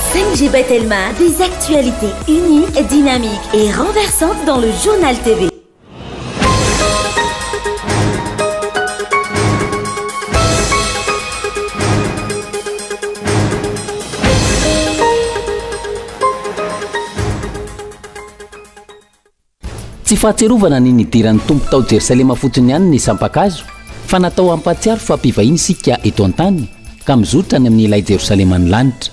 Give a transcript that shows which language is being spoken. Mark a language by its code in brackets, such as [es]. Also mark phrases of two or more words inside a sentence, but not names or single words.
[fr] Angie Telma, des actualités uniques, dynamiques et renversantes dans le journal TV. [mg] Tsy fahatserovana ny nidiran'ny tompo tao Jerusalema fotsiny ihany ny sampakazo, fa natao ampatsiaro fampivahiny sika eto an-tany ka mizotra ny amin'ny ilay Jerosalema ny lanitra.